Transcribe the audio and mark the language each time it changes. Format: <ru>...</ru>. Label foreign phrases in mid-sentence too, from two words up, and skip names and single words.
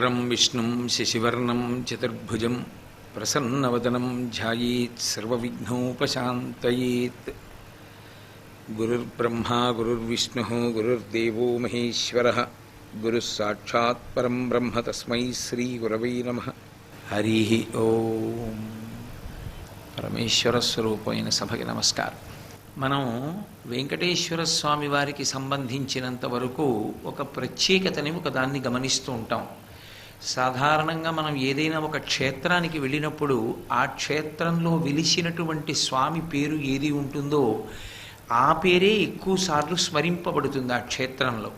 <sa>विष्णुं शशिवर्णं चतुर्भुजं प्रसन्नवदनं ध्यायेत् सर्वविघ्नोपशान्तयेत्। गुरुर्ब्रह्मा गुरुर्विष्णुः गुरुर्देवो महेश्वरः गुरुः साक्षात् परं ब्रह्म तस्मै श्रीगुरवे नमः। हरिः ओम।</sa> <te>పరమేశ్వర స్వరూపమైన సభకి నమస్కారం. మనం వెంకటేశ్వర స్వామి వారికి సంబంధించినంత వరకు ఒక ప్రత్యేకతని ఒకదాన్ని గమనిస్తూ ఉంటాం. సాధారణంగా మనం ఏదైనా ఒక క్షేత్రానికి వెళ్ళినప్పుడు ఆ క్షేత్రంలో వెలిసినటువంటి స్వామి పేరు ఏది ఉంటుందో ఆ పేరే ఎక్కువ సార్లు స్మరింపబడుతుంది ఆ క్షేత్రంలో.</te>